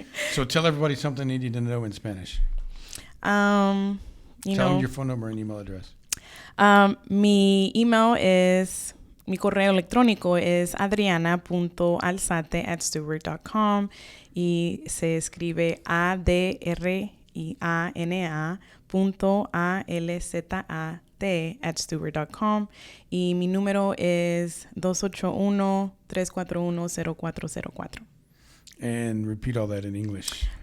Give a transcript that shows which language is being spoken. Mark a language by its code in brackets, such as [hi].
[en] So tell everybody something they need to know in Spanish. Tell them your phone number and email address. [es] Mi email is Mi correo electrónico es adriana.alzate@stewart.com y se escribe adriana.alzate@stewart.com y mi número es 281-341-0404. [en] And repeat all that in English.